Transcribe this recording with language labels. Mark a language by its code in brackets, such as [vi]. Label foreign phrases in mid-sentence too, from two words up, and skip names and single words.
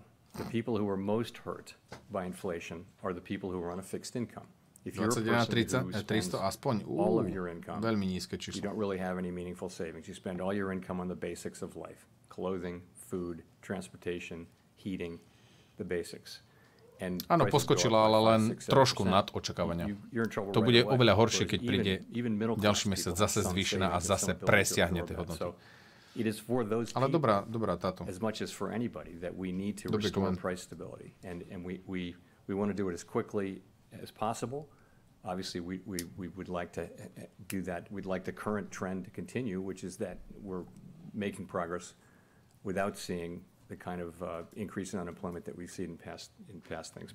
[en] The people who are most hurt by inflation are the people who are on a fixed income. If you're a person who spends all of your income, you don't really have any meaningful savings. You spend all your income on the basics of life: clothing, food, transportation, heating, the basics. [sk] Áno, poskočila, ale len trošku nad očakávania. To bude oveľa horšie, keď príde ďalší mesiac zase zvýšená a zase presiahne tie hodnoty. Ale dobrá táto. [en] As much as for anybody that we need to restore price stability, and we want to do it as quickly as possible. Obviously, we would like to do that. We'd like the current trend to continue, which is that we're making progress without seeing the kind of increase in unemployment that we've seen in past things.